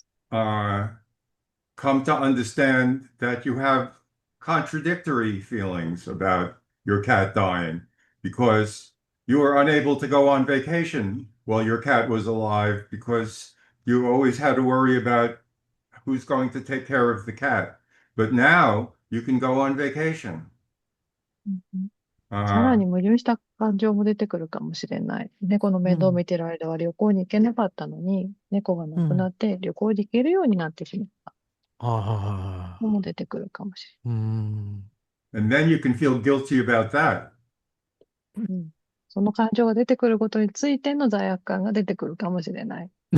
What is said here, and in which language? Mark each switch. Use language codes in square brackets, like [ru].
[en] come to understand that you have contradictory feelings about your cat dying because you were unable to go on vacation while your cat was alive because you always had to worry about who's going to take care of the cat. But now you can go on vacation. [ja] さらに矛盾した感情も出てくるかもしれない。猫の面倒を見てる間は旅行に行けなかったのに、猫が亡くなって旅行に行けるようになってしまったのも出てくるかもしれない。 [en] And then you can feel guilty about that. [ja] その感情が出てくることについての罪悪感が出てくるかもしれない。